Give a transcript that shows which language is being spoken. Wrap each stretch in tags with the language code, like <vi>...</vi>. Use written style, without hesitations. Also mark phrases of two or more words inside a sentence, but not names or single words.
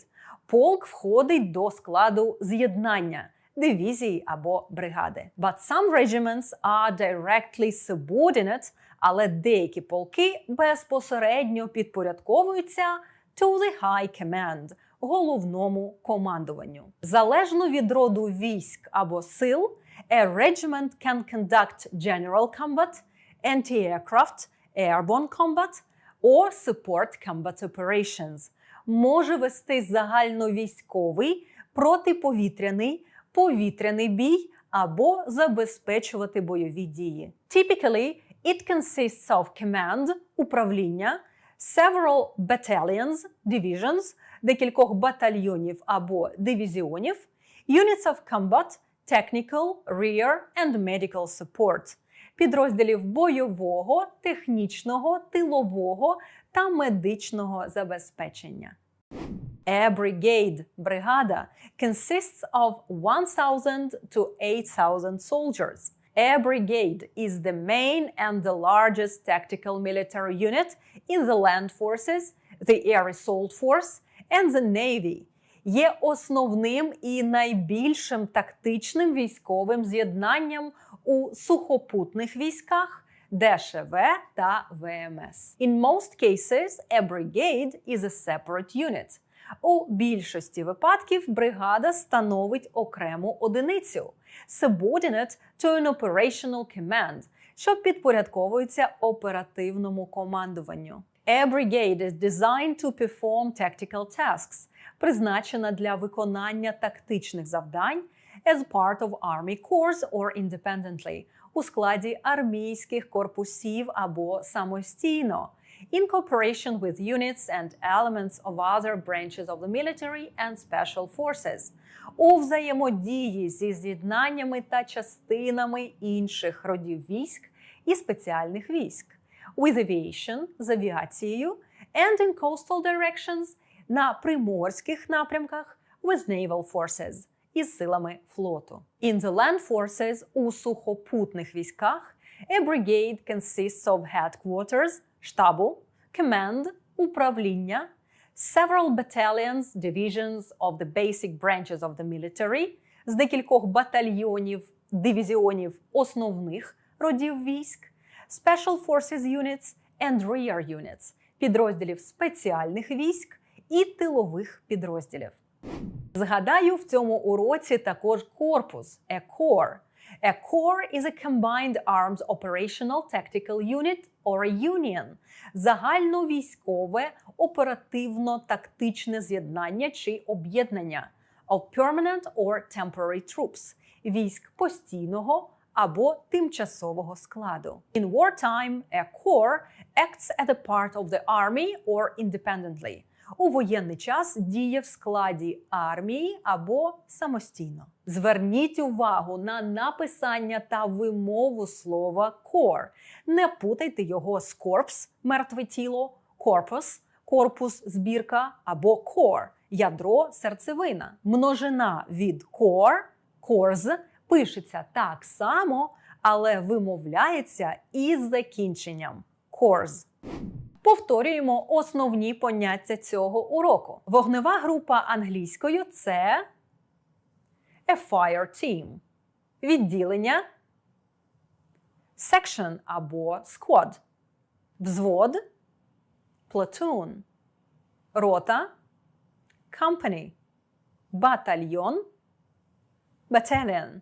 <uk>Полк входить до складу з'єднання, дивізії або бригади.</uk> <en>But some regiments are directly subordinate,</en> <uk>але деякі полки безпосередньо підпорядковуються</uk> <en>to the high command –</en> <uk>головному командуванню. Залежно від роду військ або сил,</uk> <en>a regiment can conduct general combat, anti-aircraft, airborne combat or support combat operations.</en> <uk>Може вести загальновійськовий, протиповітряний, повітряний бій або забезпечувати бойові дії.</uk> <en>Typically, it consists of command – управління, several battalions – divisions,</en> <uk>декількох батальйонів або дивізіонів,</uk> <en>units of combat – technical, rear and medical support,</en> <uk>підрозділів бойового, технічного, тилового та медичного забезпечення.</uk> <en>A brigade – бригада consists of 1,000 to 8,000 soldiers. A brigade is the main and the largest tactical military unit in the land forces, the air assault force and the navy.</en> <uk>Є основним і найбільшим тактичним військовим з'єднанням у сухопутних військах ДШВ та ВМС.</uk> <en>In most cases, a brigade is a separate unit.</en> <uk>У більшості випадків бригада становить окрему одиницю</uk> <en>subordinate to an operational command,</en> <uk>що підпорядковується оперативному командуванню.</uk> <en>A brigade is designed to perform tactical tasks,</en> <uk>призначена для виконання тактичних завдань</uk> <en>as part of army corps or independently,</en> <uk>у складі армійських корпусів або самостійно,</uk> <en>in cooperation with units and elements of other branches of the military and special forces,</en> <uk>у взаємодії зі з'єднаннями та частинами інших родів військ і спеціальних військ,</uk> <en>with aviation –</en> <uk>з авіацією,</uk> <en>and in coastal directions –</en> <uk>на приморських напрямках</uk> <en>with naval forces –</en> <uk>із силами флоту.</uk> <en>In the land forces –</en> <uk>у сухопутних військах</uk> <en>a brigade consists of headquarters – штабу, command – управління, several battalions, divisions of the basic branches of the military –</en> <uk>з декількох батальйонів, дивізіонів основних родів військ,</uk> <en>special forces units and rear units –</en> <uk>підрозділів спеціальних військ і тилових підрозділів. Згадаю, в цьому уроці також корпус –</uk> <en>a corps. A corps is a combined arms operational tactical unit or a union –</en> <uk>загальновійськове оперативно-тактичне з'єднання чи об'єднання</uk> <en>of permanent or temporary troops –</en> <uk>військ постійного або тимчасового складу.</uk> <en>In wartime, a corps acts as a part of the army or independently.</en> <uk>У воєнний час діє в складі армії або самостійно. Зверніть увагу на написання та вимову слова corps. Не путайте його з corpse – мертве тіло, corpus – корпус, збірка або core – ядро, серцевина. Множина від core – cores – пишеться так само, але вимовляється із закінченням cores. Повторюємо основні поняття цього уроку. Вогнева група англійською – це</uk> <en>a fire team.</en> <uk>Відділення – section або squad. Взвод – platoon. Рота – company. Батальйон – battalion.</uk>